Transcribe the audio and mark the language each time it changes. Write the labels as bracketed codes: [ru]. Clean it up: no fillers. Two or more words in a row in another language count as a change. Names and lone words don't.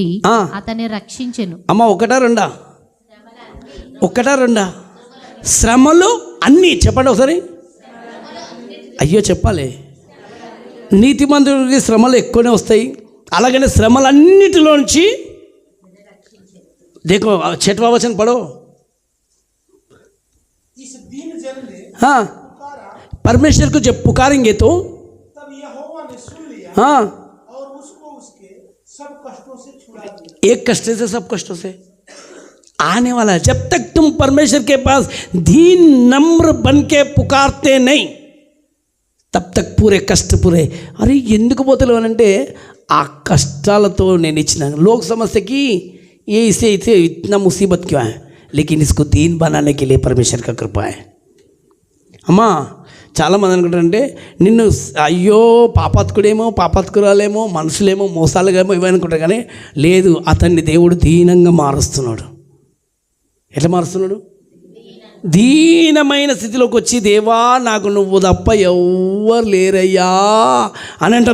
[te] ఆ. అతన్ని రక్షించెను. అమ్మ, ఒకటా రెండా? శ్రమలు అన్నీ చెప్పండి ఒకసారి. అయ్యో చెప్పాలి. నీతిమంతుడికి శ్రమలు ఎక్కువనే వస్తాయి. అలాగనే శ్రమలన్నిటిలో నుంచి [hi] देखो छठवां वचन पढ़ो। हाँ, परमेश्वर को जब पुकारेंगे तो तब यहोवा ने सुन लिया हाँ, और उसको उसके सब कष्टों से छुड़ा दिया। एक कष्ट से सब कष्टों से आने वाला है। जब तक तुम परमेश्वर के पास दीन नम्र बन के पुकारते नहीं, तब तक पूरे कष्ट पूरे। अरे [te] ఎందుకు పోతలేవు అంటే ఆ కష్టాలతో నేను ఇచ్చిన [hi] लोग समझते कि ये इसे इतना मुसीबत क्यों है, लेकिन इसको दीन बनाने के लिए परमेश्वर का कृपा है। [te] అమ్మా, చాలామంది అనుకుంటారంటే నిన్ను అయ్యో పాపాత్కురాలేమో మనుషులేమో మోసాలుగేమో ఇవి అనుకుంటారు. కానీ లేదు, అతన్ని దేవుడు దీనంగా మారుస్తున్నాడు. ఎట్లా మారుస్తున్నాడు? దీనమైన స్థితిలోకి వచ్చి, దేవా నాకు నువ్వు తప్ప ఎవ్వరు లేరయ్యా అని అంటాం.